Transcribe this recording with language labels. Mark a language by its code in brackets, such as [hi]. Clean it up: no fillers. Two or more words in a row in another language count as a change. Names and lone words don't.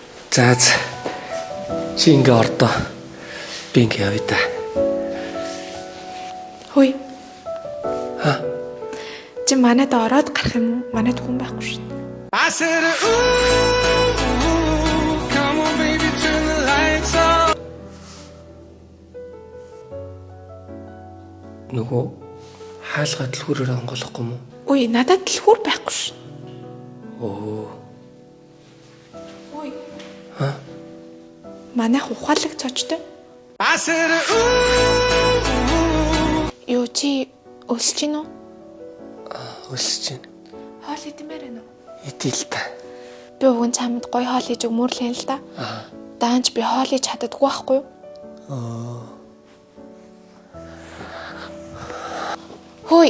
[mn] За чи ингээ ордоо. Би ингээ явъя та. Хөөе. Ха? Чи манайд ороод гарах юм уу? Манайд хүн байхгүй шүү дээ. [en] I said, ooh, come on, baby, turn the lights on. [mn] Нөгөө хаалгаа дэлгүүрээр онголохгүй юм уу? Үй, надад дэлгүүр байхгүй шүү. Оо. Үй. Ха? Манайх ухаалаг цочтой. [en] I said, ooh. [mn] Юу чи өлсөж гин үү? Өлсөж байна. Хоол идэмээр байна уу? Идэл та. Би өвгөн чамд гоё хоол хийж өгмөрлээ л да. Даанч би хоол хийж чаддаггүй байхгүй юу? Хөөе.